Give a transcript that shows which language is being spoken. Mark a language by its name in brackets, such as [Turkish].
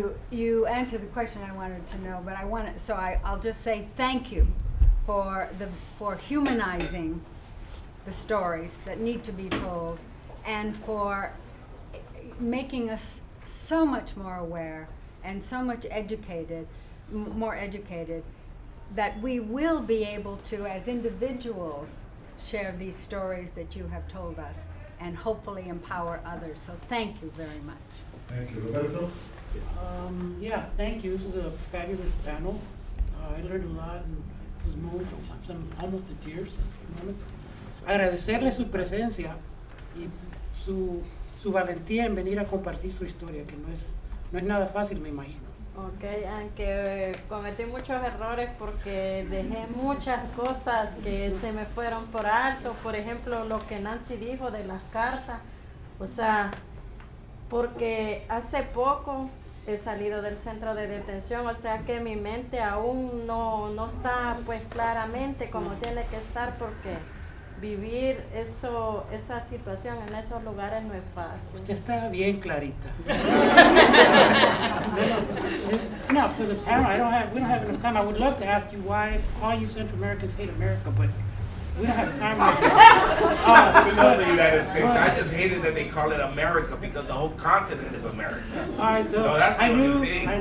[English] You answered the question I wanted to know, but I'll just say thank you for humanizing the stories that need to be told, and for making us so much more aware and so much more educated, that we will be able to, as individuals, share these stories that you have told us and hopefully empower others. So thank you very much. Thank you. Roberto? Yeah, thank you. This is a fabulous panel. I learned a lot and was moved, almost to tears. [Spanish] Agradecerle su presencia y su valentía en venir a compartir su historia, que no es nada fácil, me imagino. Ok, aunque cometí muchos errores porque dejé muchas cosas que se me fueron por alto. Por ejemplo, lo que Nancy dijo de las cartas. O sea, porque hace poco he salido del centro de detención, o sea que mi mente aún no está pues claramente como tiene que estar, porque vivir esa situación en esos lugares no es fácil. Usted está bien clarita. [English] It's not for the panel. We don't have enough time. I would love to ask you why all you Central Americans hate America, but we don't have time right now. We love the United States. I just hated that they call it America, because the whole continent is America. All right, so No, that's the I only thing.